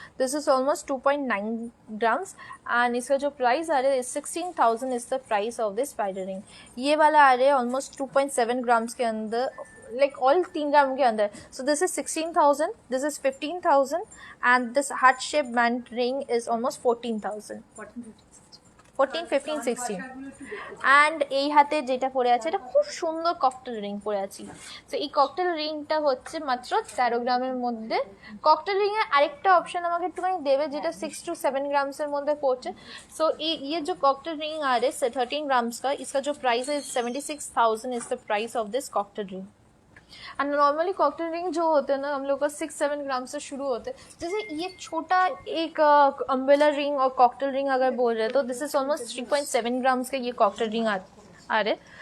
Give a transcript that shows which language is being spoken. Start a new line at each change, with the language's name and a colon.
English: this is almost 2.9 grams
Hindi: and इसका जो price आ रहा है
English: 16,000 is the price of this spiral ring.
Hindi: ये वाला आ रहा है ऑलमोस्ट 2.7 ग्राम्स के अंदर, like all 3 ग्राम के अंदर।
English: So this is 16,000, this is 15,000 and this heart shape band ring is almost 14,000।
Bangla: 14, 15, 16 and এই হাতে যেটা পরে আছে এটা খুব সুন্দর ককটেল রিং পরে আছি। তো এই ককটেল রিংটা হচ্ছে মাত্র 13 গ্রামের মধ্যে। ককটেল রিংয়ের আরেকটা অপশন আমাকে একটুখানি দেবে যেটা 6 to 7 ग्राम्सের মধ্যে পড়ছে।
Hindi: सो ये जो कॉकटेल रिंग आ रहे 13 ग्राम्स का, इसका जो प्राइस है 76,000 is the price of this cocktail ring. And normally cocktail ring जो होते हैं ना हम लोग का 6-7 ग्राम से शुरू होते हैं। जैसे ये छोटा एक अम्ब्रेला रिंग और कॉकटेल रिंग अगर बोल रहे हैं तो दिस इज ऑलमोस्ट 3.7 ग्राम्स का ये कॉकटेल रिंग आ रहे।